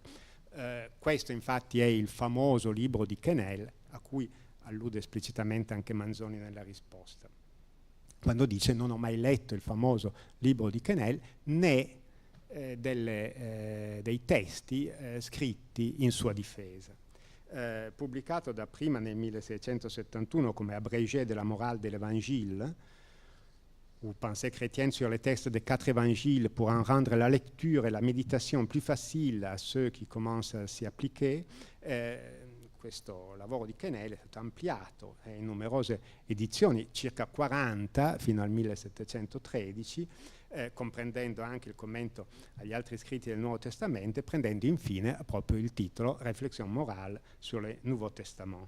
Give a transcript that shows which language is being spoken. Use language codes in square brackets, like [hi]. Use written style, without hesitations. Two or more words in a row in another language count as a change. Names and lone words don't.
[it] Questo infatti è il famoso libro di Quesnel a cui allude esplicitamente anche Manzoni nella risposta, quando dice: non ho mai letto il famoso libro di Quesnel né dei testi scritti in sua difesa. Pubblicato dapprima nel 1671 come [fr] Abrégé de la morale de l'Évangile, ou pensée chrétienne sur les textes des 4 évangiles pour en rendre la lecture et la méditation plus facile à ceux qui commencent à s'y appliquer. [it] Questo lavoro di Quesnel è stato ampliato in numerose edizioni, circa 40 fino al 1713, comprendendo anche il commento agli altri scritti del Nuovo Testamento, prendendo infine proprio il titolo [fr] Réflexion morale sur le Nouveau Testament.